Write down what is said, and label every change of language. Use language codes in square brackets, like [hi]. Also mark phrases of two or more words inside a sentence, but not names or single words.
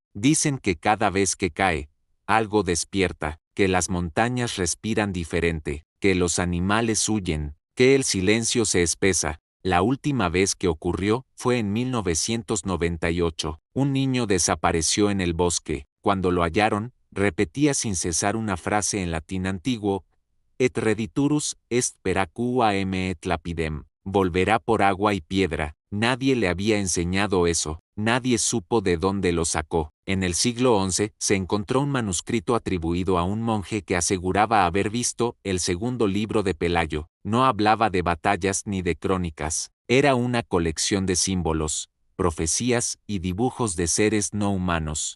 [es] Dicen que cada vez que cae, algo despierta, que las montañas respiran diferente, que los animales huyen, que el silencio se espesa. La última vez que ocurrió fue en 1998. Un niño desapareció en el bosque. Cuando lo hallaron, repetía sin cesar una frase en latín antiguo: [la] "Et rediturus est per aquam et lapidem". [es] Volverá por agua y piedra. Nadie le había enseñado eso, nadie supo de dónde lo sacó. En el siglo XI se encontró un manuscrito atribuido a un monje que aseguraba haber visto el segundo libro de Pelayo. No hablaba de batallas ni de crónicas. Era una colección de símbolos, profecías y dibujos de seres no humanos.